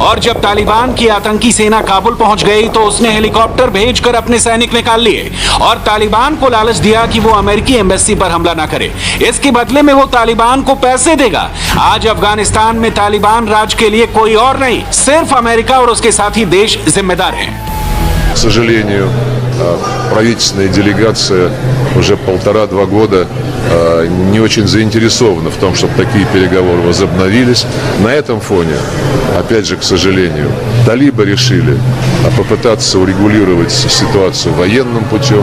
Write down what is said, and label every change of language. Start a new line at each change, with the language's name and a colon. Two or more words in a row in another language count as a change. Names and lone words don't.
Hindi: और जब तालिबान की आतंकी सेना काबुल पहुंच गई तो उसने हेलीकॉप्टर भेजकर अपने सैनिक निकाल लिए और तालिबान को लालच दिया कि वो अमेरिकी एम्बेसी पर हमला ना करे। इसके बदले में वो तालिबान को पैसे देगा। आज अफगानिस्तान में तालिबान राज के लिए कोई और नहीं, सिर्फ अमेरिका और उसके साथी देश जिम्मेदार हैं।
Russian: К сожалению, правительственная делегация уже 1,5-2 года не очень заинтересована в том, чтобы такие переговоры возобновились. На этом фоне, опять же, к сожалению, талибы решили попытаться урегулировать ситуацию военным путем.